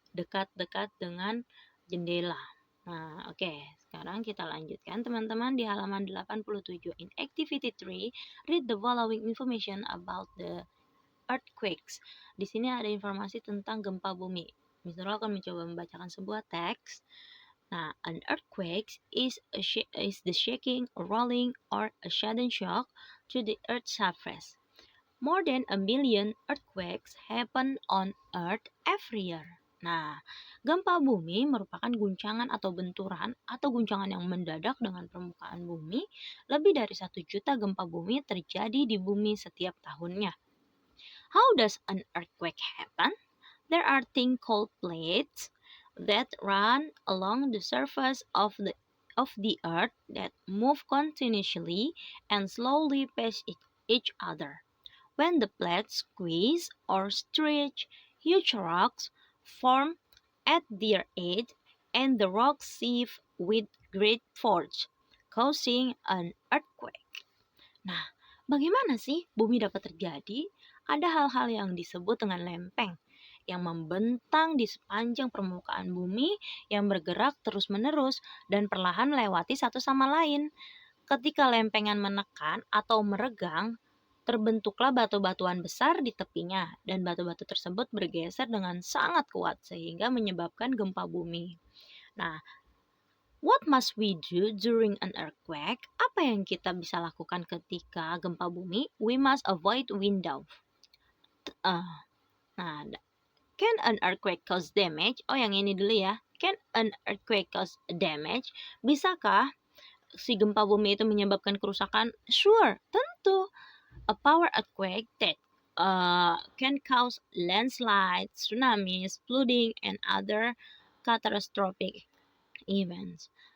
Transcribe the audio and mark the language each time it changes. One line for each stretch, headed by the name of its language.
Indonesian: Dekat-dekat dengan jendela. Nah, oke. Sekarang kita lanjutkan teman-teman di halaman 87.
English: In activity 3, read the following information about the earthquakes.
Indonesian: Di sini ada informasi tentang gempa bumi. Mr. akan mencoba membacakan sebuah teks.
English: Nah, an earthquake is the shaking, rolling, or a sudden shock to the earth's surface. More than 1 million earthquakes happen on Earth every year.
Indonesian: Nah, gempa bumi merupakan guncangan atau benturan atau guncangan yang mendadak dengan permukaan bumi. Lebih dari 1 juta gempa bumi terjadi di bumi setiap tahunnya.
English: How does an earthquake happen? There are things called plates that run along the surface of the earth that move continuously and slowly past each other. When the plates squeeze or stretch, huge rocks form at their edge and the rocks shift with great force, causing an earthquake.
Indonesian: Nah, bagaimana sih bumi dapat terjadi? Ada hal-hal yang disebut dengan lempeng yang membentang di sepanjang permukaan bumi yang bergerak terus-menerus dan perlahan melewati satu sama lain. Ketika lempengan menekan atau meregang, terbentuklah batu-batuan besar di tepinya, dan batu-batu tersebut bergeser dengan sangat kuat sehingga menyebabkan gempa bumi.
English: Nah, what must we do during an earthquake?
Indonesian: Apa yang kita bisa lakukan ketika gempa bumi?
English: We must avoid window. Nah, can an earthquake cause damage?
Indonesian: Oh, yang ini dulu ya.
English: Can an earthquake cause damage?
Indonesian: Bisakah si gempa bumi itu menyebabkan kerusakan?
English: Sure,
Indonesian: tentu.
English: A power earthquake that can cause landslides, tsunamis, flooding, and other catastrophic events.